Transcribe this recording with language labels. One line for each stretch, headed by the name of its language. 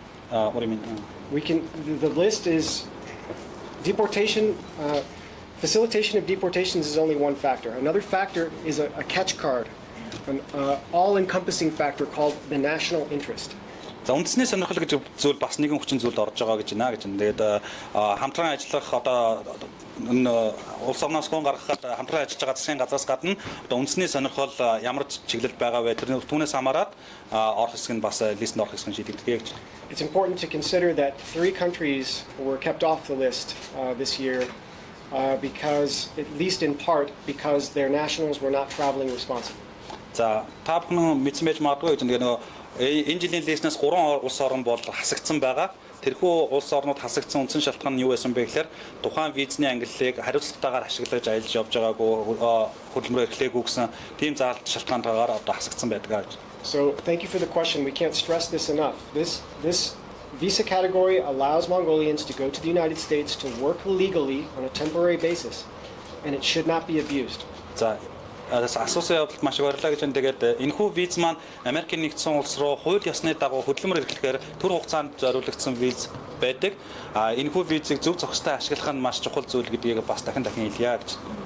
English: What do you mean? The list is deportation. Facilitation of deportations is only one factor. Another factor is a catch card, an all-encompassing factor called the national interest.
Mongolian: За үндэсний сонирхол гэж зүйл бас нэгэн хүчин зүйлд орж байгаа гэж байна гэж. Тэгээд хамтран ажиллах одоо улс орноос хүн гаргахад хамтран ажиллаж байгаа засгийн газраас гадна одоо үндэсний сонирхол ямар чиглэл байгаа вэ? Тэр түүнээс хамаарат орох хэсэг нь бас листенд орох хэсэг нь шийдэгдэхээ гэж.
English: It's important to consider that 3 countries were kept off the list this year because, at least in part, because their nationals were not traveling responsibly.
Mongolian: За та бүхэн мэдсэн байж магадгүй гэж нөгөө энэ жилийн листнээс 3 улс орн бол хасагдсан байгаа. Тэрхүү улс орнууд хасагдсан үндсэн шалтгаан нь юу байсан бэ гэхээр тухайн визний ангиллыг хариуцлагатайгаар ашиглаж ажиллаж явж байгаагүй хөдөлмөрөөр эхлэегүй гэсэн тийм заалт шалтгаантайгаар одоо хасагдсан байдаг гэж.
English: So thank you for the question. We can't stress this enough. This visa category allows Mongolians to go to the United States to work legally on a temporary basis, and it should not be abused.
Mongolian: За асуусан явдалд маш их баярлалаа гэж байна. Тэгээд энэхүү виз маань Америкийн нэгдсэн улс руу хууль ёсны дагуу хөдөлмөр эрхлэхээр төр хугацаанд зориулагдсан виз байдаг. Энэхүү визийг зөв зохистой ашиглах нь маш чухал зүйл гэдгийг бас дахин хэлье гэж.